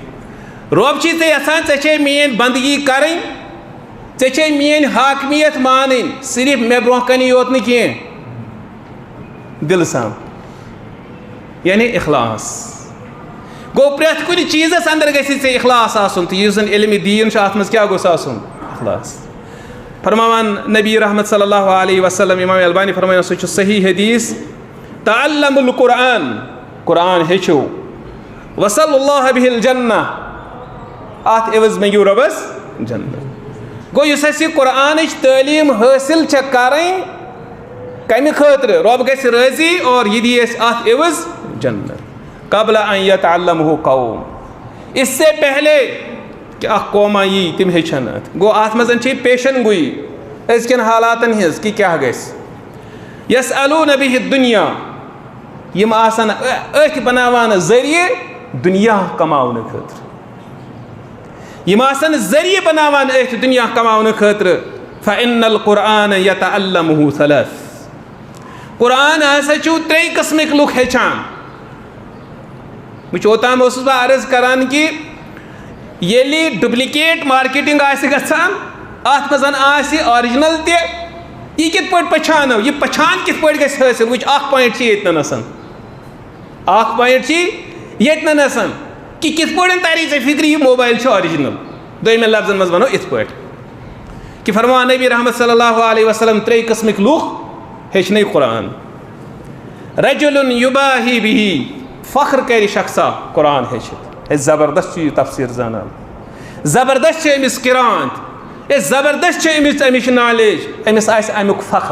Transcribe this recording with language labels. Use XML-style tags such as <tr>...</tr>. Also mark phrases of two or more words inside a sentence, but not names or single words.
<ks>رۄب چھُے ژےٚ یژھان ژےٚ چھے میٲنۍ بندگی کرٕنۍ ژےٚ چھے میٲنۍ حاکمیت مانٕنۍ صرف مےٚ برونٛہہ کنی یوت نہٕ کینٛہہ دلہٕ سان یعنی اخلاص. گوٚو پرٛٮ۪تھ کُنہِ چیٖزس اندر گژھِ ژےٚ اخلاص آسُن تہٕ یُس زن علمِ دیٖن چھُ اتھ منٛز کیٛاہ گوٚژھ آسُن اخلاص. فرماوان نبی رحمت</ks> <ar>صلی اللہ علیہ وسلم</ar> <ks>امام البانی فرماوان سُہ چھُ صحیح حدیث</ks> <ar>تعلموا القرآن</ar> <ks>قرآن ہیٚچھِو</ks> <ar>وصل اللہ بہ الجنہ</ar> <ks>اتھ عوض منٛگِو رۄبس جنت. گوٚو یُس اَسہِ یہِ قرآنٕچ تعلیٖم حٲصِل چھےٚ کرٕنۍ کمہِ خٲطرٕ رۄب گژھِ رٲضی اور یہِ دی اَسہِ اتھ عوض جنت.</ks> <ar>قبل ان یتعلمہ قوم</ar> <ur>اس سے پہلے کہ</ur> <ks>اکھ قوما یی تِم ہیٚچھن اتھ. گوٚو اتھ منٛز چھِ پیشن گویی أزکٮ۪ن حالاتن ہٕنٛز کہ کیٛاہ گژھِ.</ks> <ar>یسألوٗنَ بِہِ الدُنیا</ar> <ks>یِم آسن أتھۍ بناوان ذٔریعہٕ دُنیا کماونہٕ خٲطرٕ یِم آسن ذٔریعہٕ بناوان أتھۍ دُنیا کماونہٕ خٲطرٕ.</ks> <ar>فإن القرآن یتعلمہ ثلاث</ar> <ks>قرآن ہسا چھُو 3 قٕسمٕکۍ لُکھ ہیٚچھان. وٕچھ اوٚتام اوسُس بہٕ عرض کران کہ ییٚلہِ</ks> <en>duplicate marketing</en> <ks>آسہِ گژھان اتھ منٛز آسہِ آرجنل تہِ یہِ کِتھ پٲٹھۍ پہچانو یہِ پہچان کِتھ پٲٹھۍ گژھِ حٲصِل. وٕچھ اکھ پویِنٹ چھِ ییٚتٮ۪ن اکھ پویِنٹ چھِ ییٚتٮ۪ن کہ کِتھ پٲٹھۍ تری ژےٚ فِکرِ یہِ موبایل چھُ آرجنل. دوٚیمٮ۪ن لفظن منٛز ونو یِتھ پٲٹھۍ کہ فرمان نبی رحمت</ks> <ar>صلی اللہ علیہ وسلم</ar> <ks>3 قٕسمٕکۍ لُکھ ہیٚچھنٕے قرآن.</ks> <ar>رجُلٌ یُباہی بِہِ</ar> <ks>فخر کرِ شخصا قرآن ہیٚچھِتھ. زبردست چھُ یہِ تفسیٖر زانان زبردست چھِ أمِس قِرات زبردست چھِ أمِس اَمِچ نالیج أمِس آسہِ امیُک فخر.</ks>